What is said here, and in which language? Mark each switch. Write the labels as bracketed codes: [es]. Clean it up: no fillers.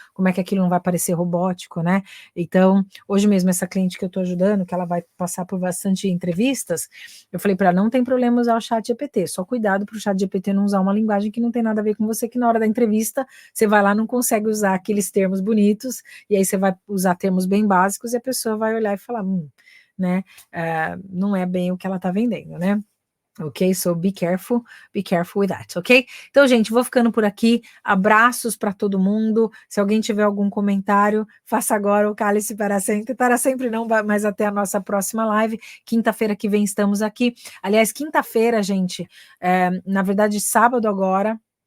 [pt] Como é que aquilo não vai parecer robótico, né? Então, hoje mesmo, essa cliente que eu estou ajudando, que ela vai passar por bastante entrevistas, eu falei para ela, não tem problema usar o chat GPT, só cuidado para o chat GPT não usar uma linguagem que não tem nada a ver com você, que na hora da entrevista você vai lá não consegue usar aqueles termos bonitos, e aí você vai usar termos bem básicos e a pessoa vai olhar e falar, né, não é bem o que ela está vendendo, né? [en] Ok, so be careful with that, ok? [pt] Então, gente, vou ficando por aqui. Abraços para todo mundo. Se alguém tiver algum comentário, faça agora o cálice para sempre não, mas até a nossa próxima live. Quinta-feira que vem estamos aqui. Aliás, quinta-feira, gente, na verdade, sábado agora.